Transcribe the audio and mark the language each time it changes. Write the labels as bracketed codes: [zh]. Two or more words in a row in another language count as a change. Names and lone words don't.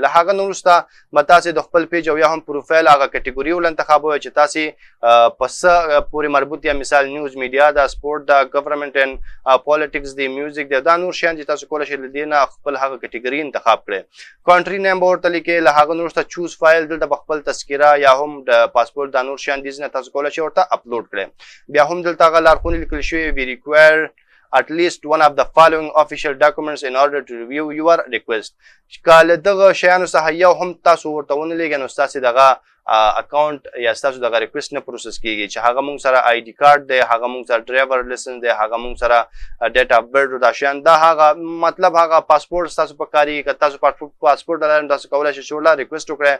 [ps] له هغه نه وروسته به تاسې د خپل پیج او یا هم پروفایل هغه کټګوري ول انتخابوئ چې تاسې په څه پورې مربوط یا مثال [en] news media [ps] ده، سپورټ ده، [en] government and politics [ps] دی، میوزیک دی، دا نور شیان چې تاسو کولی شئ له دې نه خپل هغه کټګوري انتخاب کړئ. [en] country name [ps] به ورته لیکئ. له هغه نه وروسته [en] choose file [ps] دلته به خپل تذکره یا هم د پاسپورټ دا نور شیان دي نه تاسو کولی شئ ورته اپلوډ کړئ. [en] بیا هم دلته هغه لارښوونې لیکل شوي we require at least one of the following official documents in order to review your request. [ps] که له دغه شیانو څخه یو هم تاسو ورته ونه لیږئ نو ستاسې دغه اکاونټ یا ستاسو دغه ریکویسټ نه پروسس کیږي، چې هغه موږ سره [en] ID card [ps] دی، هغه موږ سره [en] driver license [ps] دی، هغه موږ سره [en] date of birth [ps] دا شیان، دا هغه مطلب هغه پاسپورټ ستاسو په کاري که تاسو پاسپورټ لرئ تاسو کولی شئ چې ورله ریکویسټ وکړئ.